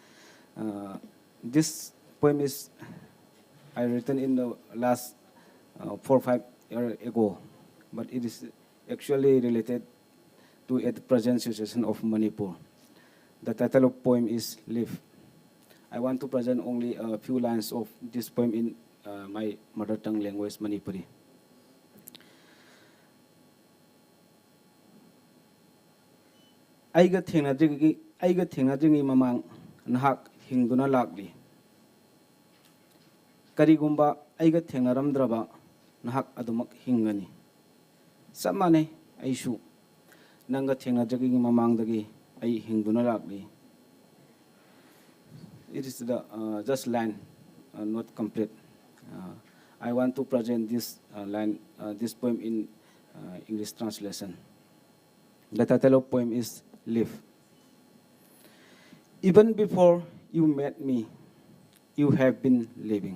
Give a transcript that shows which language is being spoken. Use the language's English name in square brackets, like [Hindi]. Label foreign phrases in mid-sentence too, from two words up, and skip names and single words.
[English] This poem is I written in the last 4 or 5 years ago, but it is actually related to the present situation of Manipur. The title of poem is Live. I want to present only a few lines of this poem in my mother tongue language, Manipuri. [Manipuri] Aiga thengnadringi mamang nahak hingduna lakli. Karigumba aiga thengnaramdraba nahak adumak hingani. Samane aishu nanga thengnadringi mamangdagi ai hingduna lakli. [English] It is the just line, not complete. I want to present this line, this poem in English translation. The title of poem is Live. Even before you met me, you have been living.